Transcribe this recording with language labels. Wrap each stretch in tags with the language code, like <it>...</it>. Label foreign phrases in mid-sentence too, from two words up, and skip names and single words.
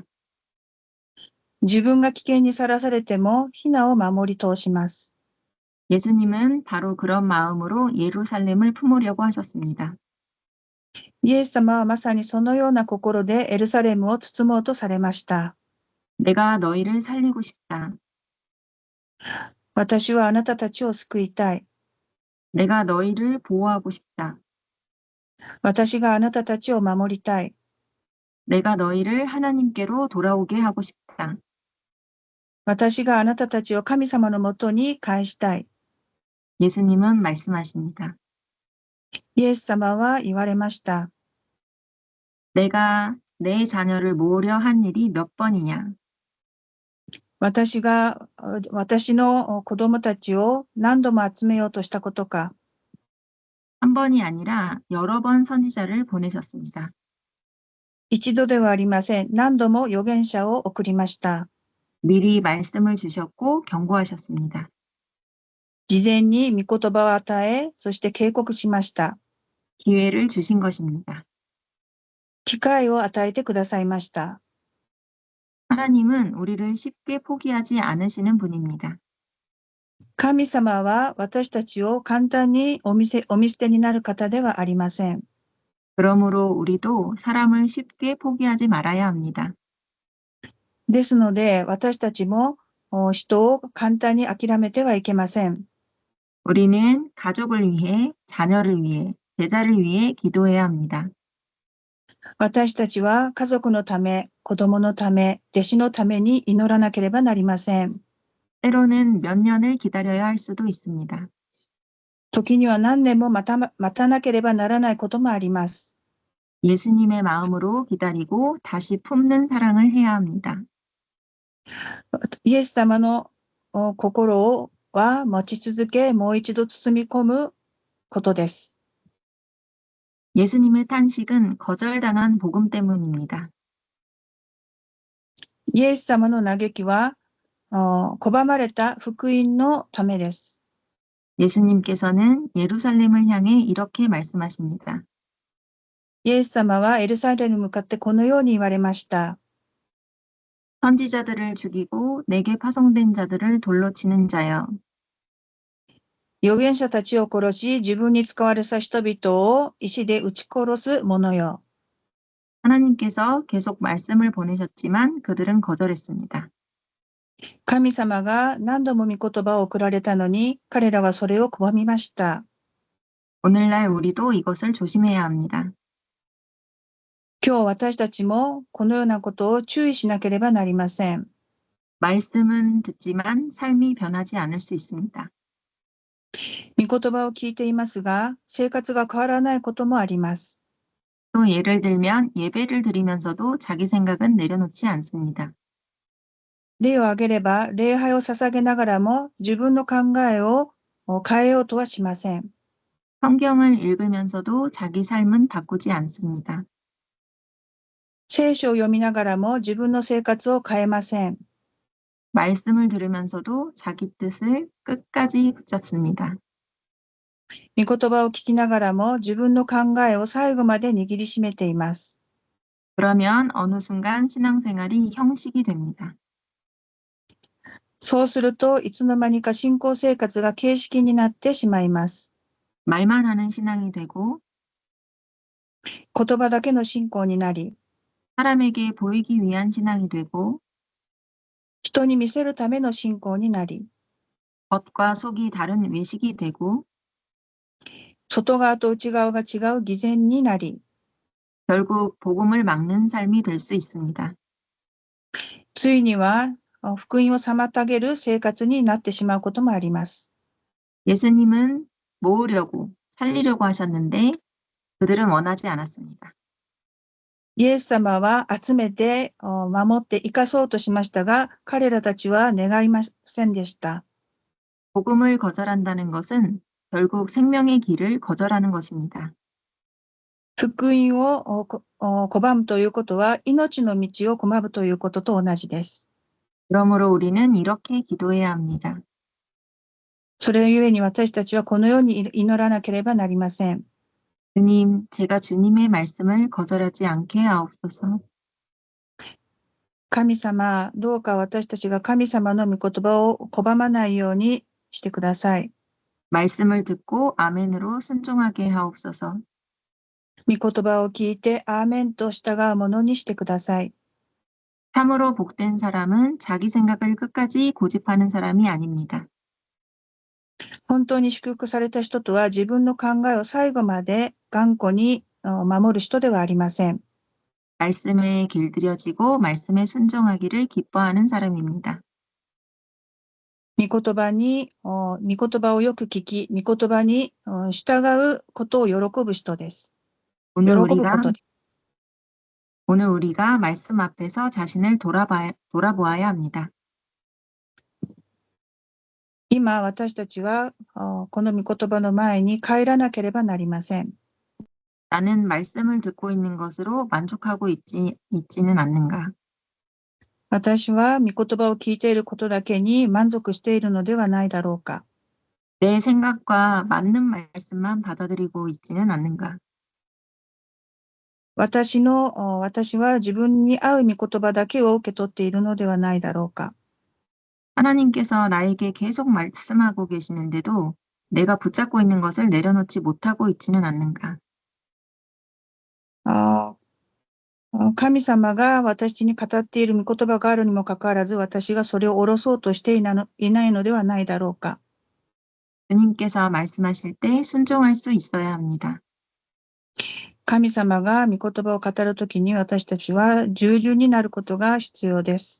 <ja>自分が危険にさらされてもヒナを守り通します。</ja> <ko>예수님은 바로 그런 마음으로 예루살렘을 품으려고 하셨습니다.</ko> <ja>イエス様はまさにそのような心でエルサレムを包もうとされました。</ja> <ko>내가 너희를 살리고 싶다.</ko> <ja>私はあなたたちを救いたい。</ja> <ko>내가 너희를 보호하고 싶다.</ko> <ja>私があなたたちを守りたい。</ja> <ko>내가 너희를 하나님께로 돌아오게 하고 싶다.</ko> <ja>私があなたたちを神様のもとに返したい。</ja> <ko>예수님은 말씀하십니다.</ko> <ja>イエス様は言われました。</ja> <ko>내가 내 자녀를 모으려 한 일이 몇 번이냐?</ko> <ja>私が、私の子供たちを何度も集めようとしたことか。</ja> <ko>한 번이 아니라 여러 번 선지자를 보내셨습니다.</ko> <ja>一度ではありません。何度も預言者を送りました。</ja> <ko>미리 말씀을 주셨고 경고하셨습니다.</ko> <ja>事前に御言葉を与え、そして警告しました。</ja> <ko>기회를 주신 것입니다.</ko> <ja>機会を与えてくださいました。</ja> <ko>하나님은 우리를 쉽게 포기하지 않으시는 분입니다.</ko> <ja>神様は私たちを簡単にお見捨てになる方ではありません。</ja> <ko>그러므로 우리도 사람을 쉽게 포기하지 말아야 합니다.</ko> <ja>ですので、私たちも人を簡単に諦めてはいけません。</ja> <ko>우리는 가족을 위해, 자녀를 위해, 제자를 위해 기도해야 합니다.</ko> <ja>私たちは家族のため、子供のため、弟子のために祈らなければなりません。</ja> <ko>때로는 몇 년을 기다려야 할 수도 있습니다.</ko> <ja>時には何年も待たなければならないこともあります。</ja> <ko>예수님의 마음으로 기다리고 다시 품는 사랑을 해야 합니다.</ko> <ja>イエス様の心は持ち続け、もう一度包み込むことです。</ja> <ko>예수님의 탄식은 거절당한 복음 때문입니다.</ko> <ja>イエス様の嘆きは拒まれた福音のためです。</ja> <ko>예수님께서는 예루살렘을 향해 이렇게 말씀하십니다.</ko> <ja>イエス様はエルサレムに向かってこのように言われました。</ja> <ko>선지자들을 죽이고 내게 파송된 자들을 돌로 치는 자여.</ko> <ja>預言者たちを殺し、自分に使われた人々を石で撃ち殺す者よ。</ja> <ko>하나님께서 계속 말씀을 보내셨지만 그들은 거절했습니다.</ko> <ja>神様が何度も御言葉を送られたのに、彼らはそれを拒みました。</ja> <ko>오늘날 우리도 이것을 조심해야 합니다.</ko> <ja>今日私たちもこのようなことを注意しなければなりません。</ja> <ko>말씀은 듣지만 삶이 변하지 않을 수 있습니다.</ko> <ja>御言葉を聞いていますが、生活が変わらないこともあります。</ja> <ko>또 예를 들면 예배를 드리면서도 자기 생각은 내려놓지 않습니다.</ko> <ja>例を挙げれば、礼拝を捧げながらも自分の考えを変えようとはしません。</ja> <ko>성경을 읽으면서도 자기 삶은 바꾸지 않습니다.</ko> <ja>聖書を読みながらも自分の生活を変えません。</ja> <ko>말씀을 들으면서도 자기 뜻을 끝까지 붙잡습니다.</ko> <ja>御言葉を聞きながらも自分の考えを最後まで握りしめています。</ja> <ko>그러면 어느 순간 신앙생활이 형식이 됩니다.</ko> <ja>そうするといつの間にか信仰生活が形式になってしまいます。</ja> <ko>말만 하는 신앙이 되고</ko> <ja>言葉だけの信仰になり、</ja> <ko>사람에게 보이기 위한 신앙이 되고</ko> <ja>人に見せるための信仰になり、</ja> <ko>겉과 속이 다른 외식이 되고</ko> <ja>外側と内側が違う偽善になり、</ja> <ko>결국 복음을 막는 삶이 될 수 있습니다.</ko> <ja>ついには福音を妨げる生活になってしまうこともあります。</ja> <ko>예수님은 모으려고 살리려고 하셨는데 그들은 원하지 않았습니다.</ko> <ja>イエス様は集めて守って生かそうとしましたが、彼らたちは願いませんでした。</ja> <ko>복음을 거절한다는 것은 결국 생명의 길을 거절하는 것입니다.</ko> <ja>福音を拒むということは、命の道を拒むということと同じです。</ja> <ko>그러므로 우리는 이렇게 기도해야 합니다.</ko> <ja>それゆえに私たちはこのように祈らなければなりません。</ja> <ko>주님, 제가 주님의 말씀을 거절하지 않게 하옵소서.</ko> <ja>神様、どうか私たちが神様の御言葉を拒まないようにしてください。</ja> <ko>말씀을 듣고 아멘으로 순종하게 하옵소서.</ko> <ja>御言葉を聞いてアーメンと従うものにしてください。</ja> <ko>참으로 복된 사람은 자기 생각을 끝까지 고집하는 사람이 아닙니다.</ko> <ja>本当に祝福された人とは自分の考えを最後まで頑固に守る人ではありません。</ja> <ko>말씀에 길들여지고 말씀에 순종하기를 기뻐하는 사람입니다.</ko> <ja>御言葉をよく聞き、御言葉に従うことを喜ぶ人です。喜</ja> <ko>오늘</ko> <ja>ぶ</ja> <ko>우리가</ko> <ja>ことです。</ja> <ko>오늘 우리가 말씀 앞에서 자신을 돌아보아야 합니다.</ko> <ja>今、私たちは、この御言葉の前に帰らなければなりません。</ja> <ko>나는 말씀을 듣고 있는 것으로 만족하고 있지는 않는가?</ko> <ja>私は御言葉を聞いていることだけに満足しているのではないだろうか。</ja> <ko>내 생각과 맞는 말씀만 받아들이고 있지는 않는가?</ko> <ja>私は自分に合う御言葉だけを受け取っているのではないだろうか。</ja> <ko>하나님께서 나에게 계속 말씀하고 계시는데도 내가 붙잡고 있는 것을 내려놓지 못하고 있지는 않는가?</ko> <ja>あ神様が私に語っている御言葉があるにもかかわらず、私がそれを下ろそうとしていないのではないだろうか。</ja> <ko>주님께서 말씀하실 때 순종할 수 있어야 합니다.</ko> <ja>神様が御言葉を語るときに私たちは従順になることが必要です。</ja>